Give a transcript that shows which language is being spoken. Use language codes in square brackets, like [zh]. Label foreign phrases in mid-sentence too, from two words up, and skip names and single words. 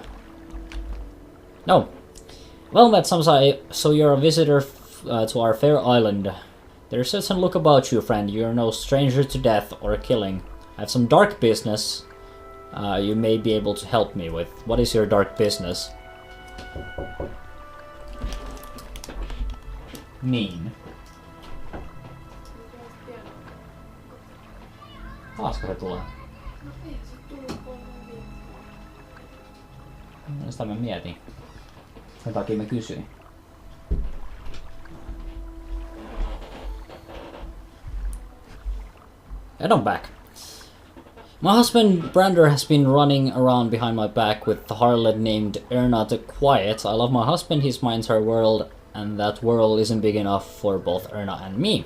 [en] No. Well met, Samsai. So you're a visitor to our fair island. There's a certain look about you, friend. You're no stranger to death or killing. I have some dark business you may be able to help me with. What is your dark business? [fi] Niin. Taasko se tulee? Sitä mä mietin. Sen takia mä kysyin. [en] And I'm back. My husband Brander has been running around behind my back with the harlot named Erna the Quiet. I love my husband, he's my entire world, and that world isn't big enough for both Erna and me.